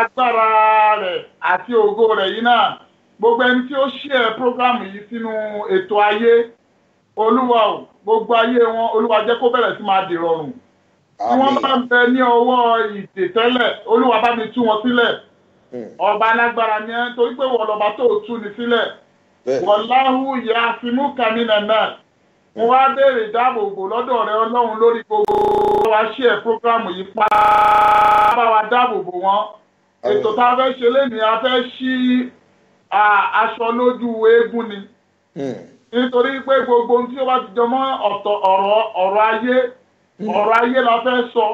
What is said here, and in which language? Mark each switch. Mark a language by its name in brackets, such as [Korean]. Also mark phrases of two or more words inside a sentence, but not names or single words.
[Yoruba] Agbára rẹ̀ àti ògo rẹ̀ yìí náà gbogbo ẹni tí ó share prógráàmù yìí sínú ètò ayé Olúwa o gbogbo ayé wọn Olúwa jẹ́ kó bẹ̀rẹ̀ sí máa dìrọ̀rùn. Tí wọ́n bá ń bẹ ní ọwọ́ ìdè tẹ́lẹ̀ Olúwa bá mi tú wọn sílẹ̀. Ọba alágbára ni ẹ́ torí pé wọ́n lọ́ba tó tú ni sílẹ̀. [Arabic] والله يعصمك من الناس. [Yoruba] Mo wá béèrè ìdáàbòbò lọ́dọ̀ rẹ Ọlọ́run lórí gbogbo wa share prógráàmù yìí bá wa dáàbòbò wọn. Ètò tá a fẹ́ ṣe lénìí a fẹ́ ṣí aṣọ lójú eégún ni. Nítorí pé gbogbo ohun tí ó bá ti jọ mọ́ ọ̀rọ̀ ayé la fẹ́ sọ.